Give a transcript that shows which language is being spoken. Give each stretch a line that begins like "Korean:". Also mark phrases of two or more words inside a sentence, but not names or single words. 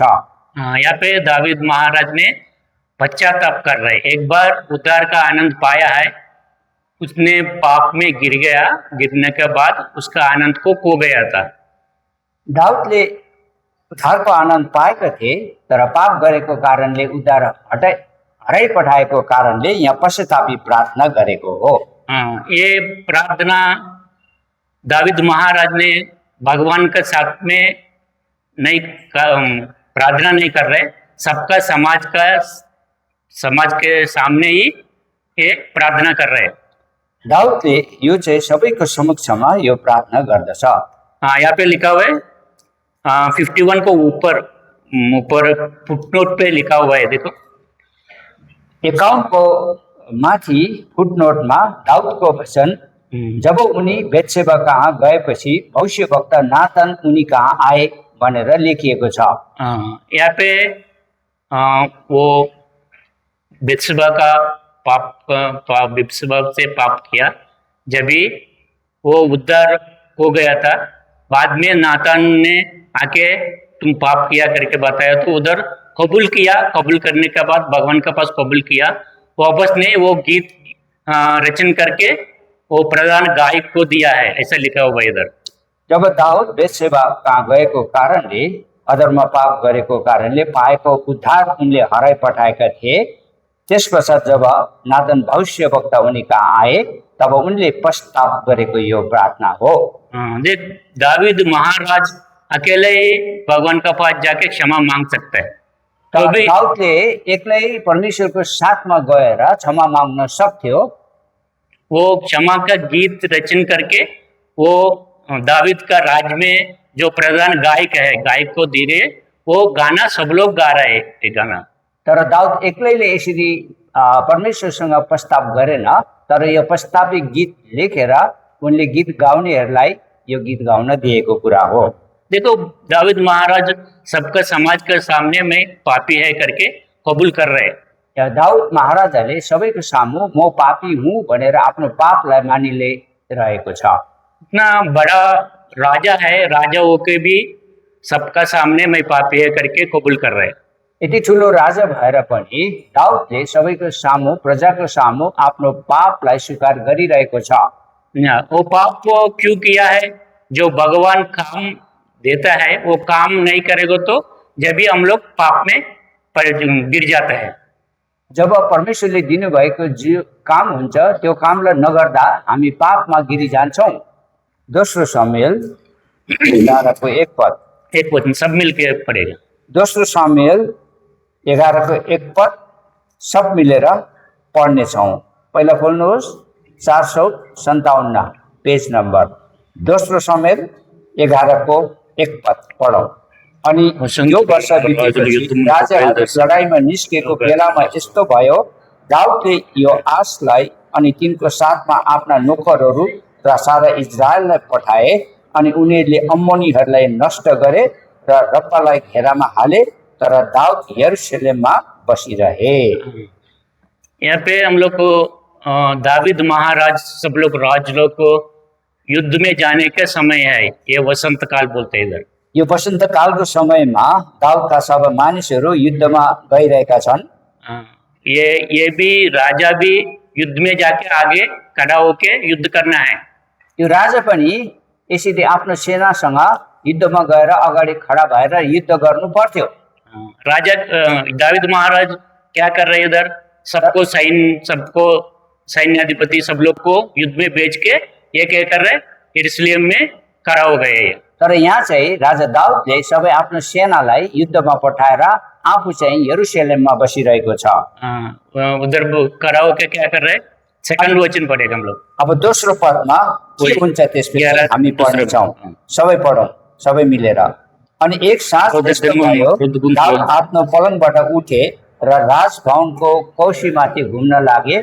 Hindi: यहाँ पे दाविद महाराज ने पश्चाताप कर रहे। एक बार उद्धार का आनंद पाया है, उसने पाप में गिर गया, गिरने के बाद उसका आनंद को खो गया था।
Nepali: दाउदले उद्धारको आनन्द पाएका थिए, तर पाप गरेको कारणले उद्धार हराइ पठाएको कारणले यहाँ पश्चातापी प्रार्थना गरेको हो।
Hindi: ये प्रार्थना दाविद महाराज ने भगवान के साथ में नहीं प्रार्थना नहीं कर रहे, सबका समाज के सामने ही ये प्रार्थना कर रहे।
Nepali: दाउदले यो चाहिँ सबैको समक्षमा यो प्रार्थना गर्दछ।
Hindi: यहाँ पे लिखा हुआ है 51 को ऊपर फुटनोट पे लिखा हुआ है। देखो
Nepali: 51 को माथि फुटनोटमा दाउदको वचन, जब उनी बेत्सेबा कहाँ गएपछि भविष्यवक्ता नाथन उनी कहाँ आए भनेर लेखिएको छ।
Hindi: यहाँ पे वो बेत्सेबा का बेत्सेबा से पाप किया, जब भी वो उद्धार हो गया था, बाद में नातान ने आके तुम पाप किया करके बताया, तो उधर कबूल किया। कबूल करने के बाद भगवान के पास कबूल किया, वापस ने वो गीत रचन करके वो प्रधान गायक को दिया है, ऐसा लिखा हुआ है इधर।
Nepali: जब दाउद बेतसेबा कहाँ गएको कारणले अधर्म पाप गरेको कारणले पाएको उद्धार उनले हराइपठाएका थिए। त्यसपश्चात जब नादन भविष्यवक्ता उनी कहाँ आए तब उनले पश्चाताप गरेको यो प्रार्थना हो।
Hindi: देख, दावीद महाराज अकेले ही भगवान का पास जाके क्षमा मांग सकता है, तो भी
Nepali: दाउदले एक्लै परमेश्वरको साथमा गएर क्षमा माग्न सक्थ्यो।
Hindi: वो क्षमा का गीत रचन करके वो दावीद का राज में जो प्रधान गायक है, गायक को दे रहे, वो गाना सब लोग गा रहे हैं, ये गाना।
Nepali: तर दाउद एक्लैले यसरी परमेश्वरसँग प्रस्ताव गरेन, तर यो प्रस्तावित गीत लेखेर उनले गीत गाउनेहरूलाई यो गीत गाउन दिएको कुरा हो।
Hindi: देखो, दावीद महाराज सबका समाज के सामने में पापी है करके कबूल कर रहे हैं।
Nepali: यहाँ दाउद महाराजाले सबैको सामु म पापी हुँ भनेर आफ्नो पापलाई मानिले रहेको छ।
Hindi: इतना बड़ा राजा है, राजा होके भी सबका सामने में पापी है करके कबूल कर रहे हैं।
Nepali: यति ठुलो राजा भएर पनि दाउदले सबैको सामु प्रजाको सामु आफ्नो पापलाई स्वीकार गरिरहेको छ।
Hindi: वो पाप को क्यों किया है? जो भगवान काम देता है वो काम नहीं करेगा तो जब भी हम लोग पाप में गिर जाते हैं।
Nepali: जब परमेश्वरले दिनुभएको जो काम हुन्छ त्यो कामलाई नगर्दा हामी पापमा गिरी जान्छौँ। दोस्रो सामुएल 11 एक पद,
Hindi: एक वचन सब मिलके पढ़ेगा।
Nepali: दोस्रो सामुएल 11 सब मिलेर पढ्नेछौँ। पहिला खोल्नुहोस् 457
English: page number.
Nepali: दोस्रो सामुएल 11 पढौँ। अनि यो वर्ष बितेपछि राजाहरू लडाइँमा निस्केको बेलामा यस्तो भयो, दाउदले यो आशलाई अनि तिनको साथमा आफ्ना नोकरहरू र सारा इजरायललाई पठाए अनि उनीहरूले अम्मोनीहरूलाई नष्ट गरे र रब्बालाई घेरामा हाले, तर दाउद यरूशलेममा बसिरहे।
Hindi: यहाँ पे हम लोग को दावीद महाराज सब लोग राज लोग को युद्ध में जाने का समय है, ये वसंत काल बोलते हैं इधर।
Nepali: यो वसन्त कालको समयमा दाउदका सब मानिसहरू युद्धमा गइरहेका छन्।
Hindi: ये भी राजा भी युद्ध में जाके आगे खड़ा होके युद्ध करना है।
Nepali: यो राजा पनि यसरी आफ्नो सेनासँग युद्धमा गएर अगाडि खडा भएर युद्ध गर्नु पर्थ्यो।
Hindi: राजा दावीद महाराज क्या कर रहे इधर? सबको सैन्याधिपति सब लोग को युद्ध में भेज के ये क्या कर रहे, यरूशलेम में खड़ा हो गए।
Nepali: तर यहाँ चाहिँ राजा दाउदले सबै आफ्नो सेनालाई युद्धमा पठाएर आफू चाहिँ यरूशलेममा बसिरहेको छ।
Hindi: उधर खड़ा होके क्या कर रहे? सेकंड वचन पढ़ेगा हम लोग।
Nepali: अब दोस्रो पदमा के हुन्छ त्यसपछि हामी पढ्नेछौँ। सबै पढौँ, सबै मिलेर। अनि एक साथ यस्तो भयो, दाउद आफ्नो पलङबाट उठे र राजभवनको कौशीमाथि घुम्न लागे।